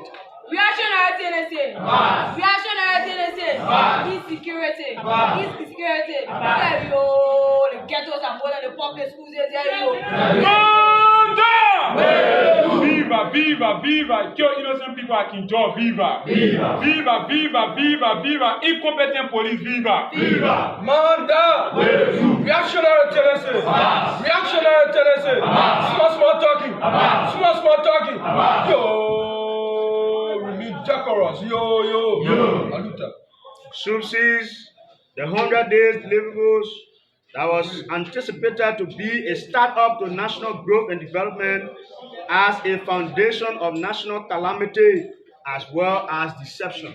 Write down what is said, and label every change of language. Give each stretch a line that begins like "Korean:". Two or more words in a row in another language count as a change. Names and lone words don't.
English: Reactionary tendency. Reactionary tendency. Insecurity. Insecurity. The ghettos are more than the public schools. Viva, viva, viva. Kill innocent people at Kinjo. Viva. Viva, viva, viva, viva, viva. Incompetent police. Viva. Viva. Manda. Reactionary tendency. Reactionary tendency. Small talking. Small talking. Yo. We need Jackaros. Yo. Aluta. SUP sees the 100 days deliverables that was anticipated to be a start-up to national growth and development as a foundation of national calamity as well as deception.